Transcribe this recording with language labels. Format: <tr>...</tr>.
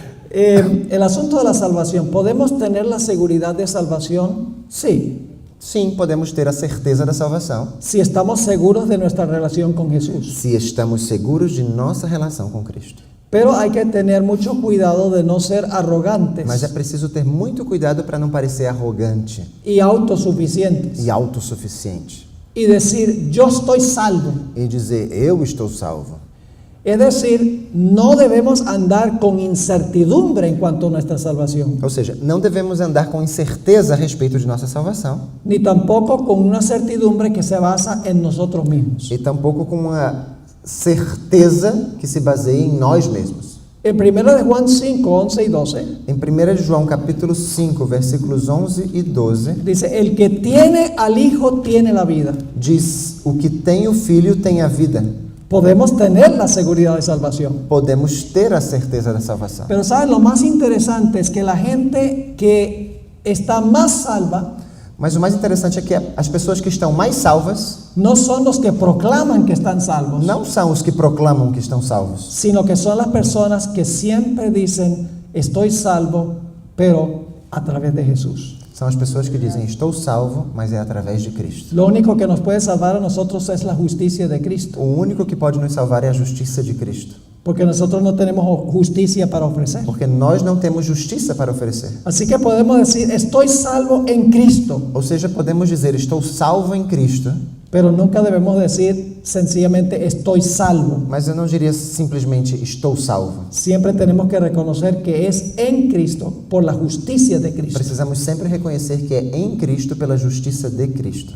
<es>El asunto de la salvación. ¿Podemos tener la seguridad de salvación? Sí.</es> <pt>Sim, podemos ter a certeza da salvação.</pt> <es>Si estamos seguros de nuestra relación con Jesús.</es> <pt>Se estamos seguros de nossa relação com Cristo.</pt> <es>Pero hay que tener mucho cuidado de no ser arrogantes</es> <pt>Mas é preciso ter muito cuidado para não parecer arrogante</pt> <es>y autosuficientes</es> <pt>e autossuficiente.</pt> <es>y decir, yo estoy salvo.</es> <pt>E dizer, eu estou salvo.</pt> <es>Es decir, no debemos andar con incertidumbre en cuanto a nuestra salvación,</es> <pt>Ou seja, não devemos andar com incerteza a respeito de nossa salvação.</pt> <es>ni tampoco con una certidumbre que se basa en nosotros mismos.</es> <pt>E tampouco com uma certeza que se baseie em nós mesmos.</pt> <es>En 1 de Juan 5, 11 y 12,</es> <pt>Em 1 de João capítulo 5, versículos 11 e 12,</pt> <es>dice, el que tiene al Hijo tiene la vida.</es> <pt>diz, o que tem o Filho tem a vida.</pt> <es>Podemos tener la seguridad de salvación.</es> <pt>Podemos ter a certeza da salvação.</pt> <es>Pero ¿saben? Lo más interesante es que la gente que está más salva</es> <pt>Mas o mais interessante é que as pessoas que estão mais salvas</pt> <es>no son los que proclaman que están salvos,</es> <pt>não são os que proclamam que estão salvos,</pt> <es>sino que son las personas que siempre dicen, estoy salvo, pero a través de Jesús.</es> <pt>são as pessoas que dizem, estou salvo, mas é através de Cristo.</pt> <es>Lo único que nos puede salvar a nosotros es la justicia de Cristo,</es> <pt>O único que pode nos salvar é a justiça de Cristo,</pt> <es>porque nosotros no tenemos justicia para ofrecer.</es> <pt>porque nós não temos justiça para oferecer.</pt> <es>Así que podemos decir, estoy salvo en Cristo,</es> <pt>Ou seja, podemos dizer, estou salvo em Cristo,</pt> <es>pero nunca debemos decir sencillamente estoy salvo.</es> <pt>mas eu não diria simplesmente estou salvo.</pt> <es>Siempre tenemos que reconocer que es en Cristo, por la justicia de Cristo,</es> <pt>Precisamos sempre reconhecer que é em Cristo pela justiça de Cristo,</pt>